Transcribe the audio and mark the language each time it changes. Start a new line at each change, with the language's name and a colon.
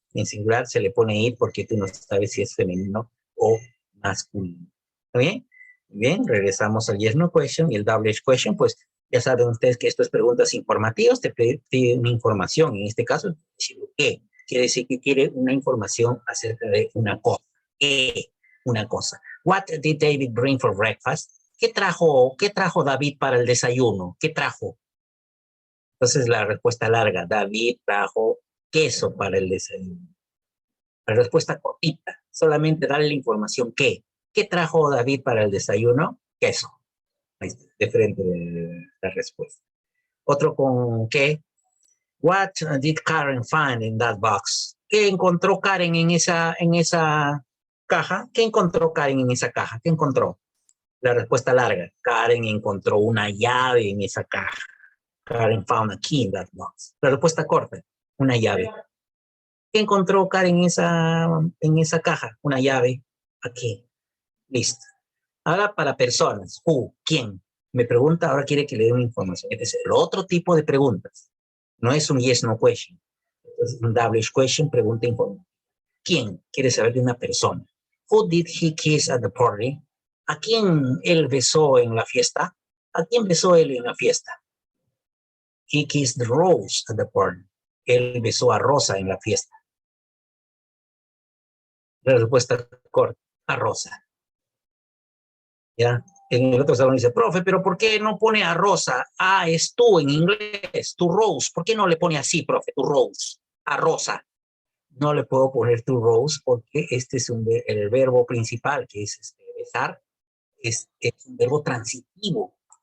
Spanish: En singular se le pone it porque tú no sabes si es femenino o masculino. ¿Está bien? Bien, regresamos al yes no question y el double question, pues ya saben ustedes que estas preguntas informativas te piden una información. En este caso, ¿qué? Quiere decir que quiere una información acerca de una cosa. ¿Qué? Una cosa.
English: What did David bring for breakfast?
Spanish: ¿Qué trajo David para el desayuno? ¿Qué trajo? Entonces la respuesta larga, David trajo queso para el desayuno. La respuesta cortita, solamente darle la información ¿qué? ¿Qué trajo David para el desayuno? Queso. Ahí está, de frente de la respuesta. Otro con ¿qué?
English: What did Karen find in that box?
Spanish: ¿Qué encontró Karen en esa caja? ¿Qué encontró Karen en esa caja? ¿Qué encontró? La respuesta larga, Karen encontró una llave en esa caja.
English: Karen found a key in that box.
Spanish: La respuesta corta, una llave. ¿Qué encontró Karen en esa caja? Una llave. Aquí. Listo. Ahora para personas. Who, ¿quién? Me pregunta, ahora quiere que le dé una información. Este es el otro tipo de preguntas. No es un yes, no question. Es un double question, pregunta informativa. ¿Quién? Quiere saber de una persona.
English: Who did he kiss at the party?
Spanish: ¿A quién él besó en la fiesta? ¿A quién besó él en la fiesta?
English: He kissed Rose at the party.
Spanish: Él besó a Rosa en la fiesta. La respuesta corta, a Rosa. ¿Ya? En el otro salón dice, profe, pero ¿por qué no pone a Rosa? Ah, es tú en inglés, tu Rose. ¿Por qué no le pone así, profe, tu Rose? A Rosa. No le puedo poner tu Rose porque este es el verbo principal, que es besar, es un verbo transitivo.